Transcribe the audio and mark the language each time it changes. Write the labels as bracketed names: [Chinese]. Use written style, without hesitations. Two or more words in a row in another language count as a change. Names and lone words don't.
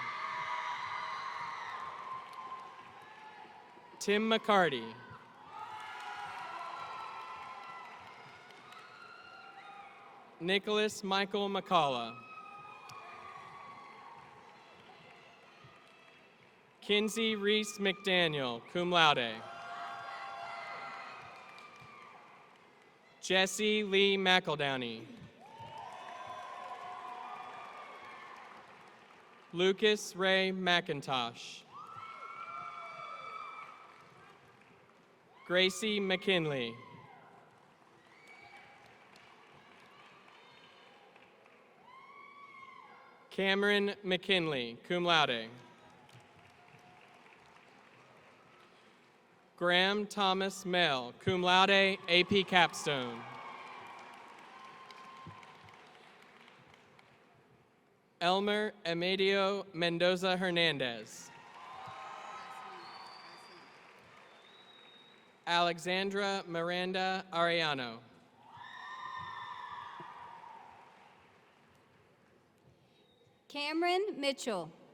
[English] Tim McCarty. Nicholas Michael McCullough. Kinsey Reese McDaniel, [Latin] cum laude. [English] Jesse Lee McEldowney. Lucas Ray McIntosh. Gracie McKinley. Cameron McKinley, [Latin] cum laude. [English] Graham Thomas Mell, [Latin] cum laude, [English] AP Capstone. Elmer Amedio Mendoza Hernandez. Alexandra Miranda Ariano. Cameron Mitchell.